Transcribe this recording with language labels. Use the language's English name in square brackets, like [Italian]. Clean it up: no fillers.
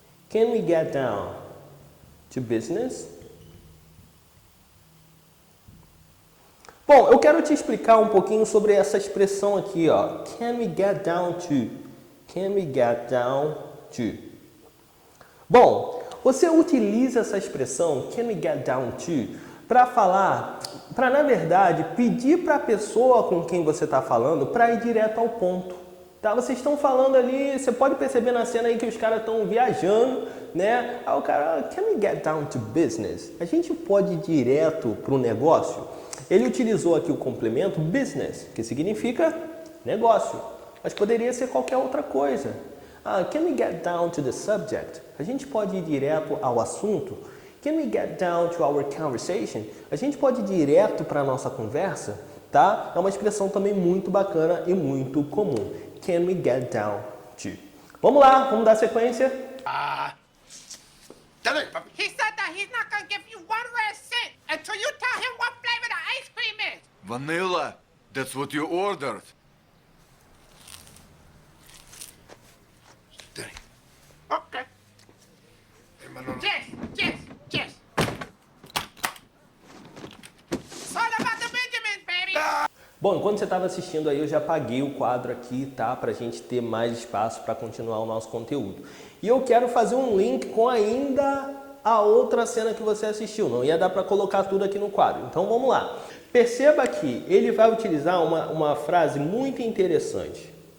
[English] Can we get down to business? [Portuguese] Bom, eu quero te explicar um pouquinho sobre essa expressão aqui, ó. [English] Can we get down to? Can we get down to? [Portuguese] Bom, você utiliza essa expressão, [English] can we get down to, [Portuguese] para falar, na verdade, pedir para a pessoa com quem você está falando para ir direto ao ponto, Tá? Vocês estão falando ali, você pode perceber na cena aí que os caras estão viajando, né? Aí o cara, [English] can we get down to business? [Portuguese] A gente pode ir direto para o negócio? Ele utilizou aqui o complemento business, que significa negócio, mas poderia ser qualquer outra coisa. [English] Can we get down to the subject? [Portuguese] A gente pode ir direto ao assunto? [English] Can we get down to our conversation? [Portuguese] A gente pode ir direto para a nossa conversa? Tá? É uma expressão também muito bacana e muito comum. [English] Can we get down to? [Portuguese] Vamos lá, vamos dar sequência. [English] Tell him, papi. He said that he's not gonna give you one last cent until you tell him what flavor the ice cream is. Vanilla. That's what you ordered. Danny. Okay. Hey, Manolo. Yes. It's all about the Benjamins, baby. [Portuguese] Bom, enquanto você estava assistindo aí, eu já apaguei o quadro aqui, tá? Pra gente ter mais espaço para continuar o nosso conteúdo. E eu quero fazer um link com ainda a outra cena que você assistiu. Não ia dar para colocar tudo aqui no quadro. Então vamos lá. Perceba que ele vai utilizar uma frase muito interessante.